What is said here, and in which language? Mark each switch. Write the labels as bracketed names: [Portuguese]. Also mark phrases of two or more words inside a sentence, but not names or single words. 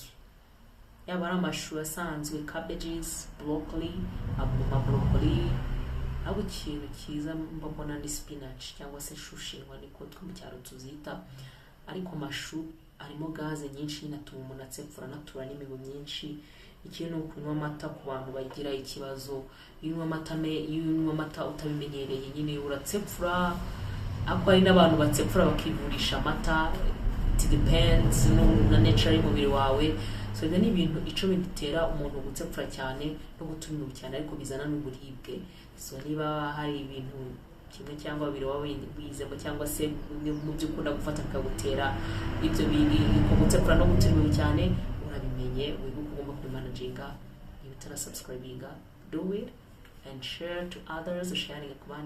[Kinyarwanda] Yaba ari amashu asanzwe, [English] cabbages, broccoli, broccoli, [Kinyarwanda] ahubwo ikintu cyiza mbona ni spinach cyangwa se shushinwa niko twe mu cyaro tuzita, ariko amashu arimo gaze nyinshi nyine atuma umuntu atsepfura anatura n'imibu myinshi. Ikintu ni ukunywa amata ku bantu bagira ikibazo, iyo unywa amata utabimenyereye nyine uratsepfura, ariko hari n'abantu batsepfura bakivurisha amata, [English] it depends [Kinyarwanda] na nature y'umubiri wawe. So ibyo ni ibintu icumi bitera umuntu gutsepfura cyane no gutuma imibu cyane, ariko bizana n'uburibwe. So niba hari ibintu kimwe cyangwa bibiri waba wizemo cyangwa se mu byo ukunda gufata bikagutera ibyo gutsepfura no gutuma imibu cyane, urabimenye, wibuke ugomba kubimanaginga. Niba utarasubscribinga, [English] do it and share to others, sharing [Kinyarwanda] ku bandi.